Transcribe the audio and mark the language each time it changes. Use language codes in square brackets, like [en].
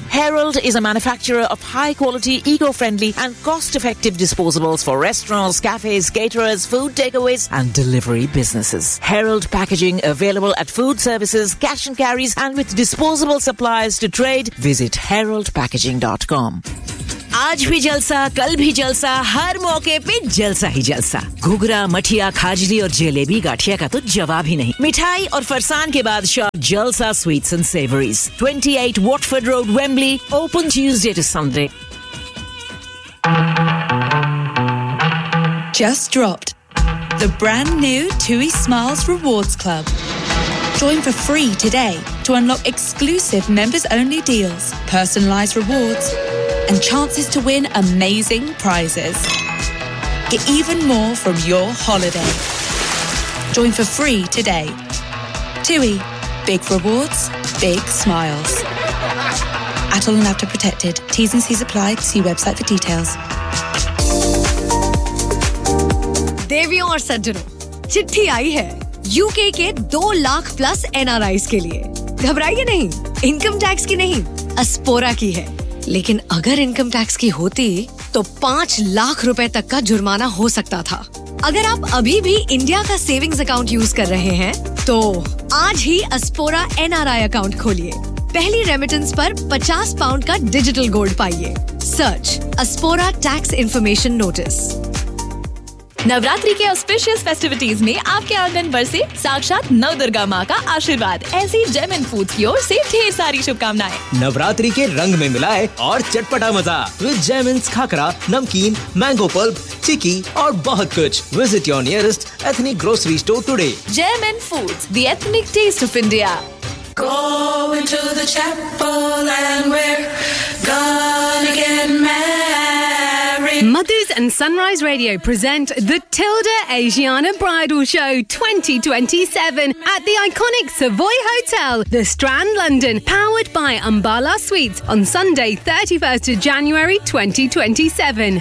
[en] Herald is a manufacturer of high-quality, eco-friendly and cost-effective disposables for restaurants, cafes, caterers, food takeaways and delivery businesses. Herald Packaging, available at food services, cash and carries and with disposable supplies to trade, visit heraldpackaging.com. [hi] आज भी जलसा, कल भी जलसा, हर मौके पे जलसा ही जलसा। घुघरा, मठिया, खाजली और जलेबी गाठिया का तो जवाब ही नहीं। मिठाई और फरसान के बाद शॉप जलसा sweets and savouries, 28 Watford road, Wembley, [en] Open Tuesday to Sunday. [hi] Just dropped the brand new TUI Smiles Rewards Club. Join for free today to unlock exclusive members-only deals, personalized rewards, and chances to win amazing prizes. Get even more from your holiday. Join for free today. TUI, big rewards, big smiles. Atoll and Avta protected. T's and C's apply. See website for details. देवियों और सज्जनों, चिट्ठी आई है UK के 2 lakh plus NRI के लिए। घबराइए नहीं, इनकम टैक्स की नहीं, अस्पोरा की है। लेकिन अगर इनकम टैक्स की होती तो 5 लाख रुपए तक का जुर्माना हो सकता था। अगर आप अभी भी इंडिया का सेविंग्स अकाउंट यूज कर रहे हैं तो आज ही अस्पोरा एनआरआई अकाउंट खोलिए। पहली रेमिटेंस पर £50 का डिजिटल गोल्ड पाइए। [en] Search Aspora tax information notice. [hi] Navratri के ऑस्पिशियस फेस्टिविटीज में आपके आंगन बरसे साक्षात नव दुर्गा माँ का आशीर्वाद। ऐसी जेम एंड फूड्स की ओर से ढेर सारी शुभकामनाएं। नवरात्रि के रंग में मिलाए और चटपटा मजा विद जेम एंड खाकरा, नमकीन, मैंगो पल्प, चिकी और बहुत कुछ। [en] Visit your nearest ethnic grocery store today. Gem and Foods, the ethnic taste of India. Mothers and Sunrise Radio present the Tilda Asiana Bridal Show 2027 at the iconic Savoy Hotel, The Strand, London, powered by Ambala Suites on Sunday, 31st of January 2027.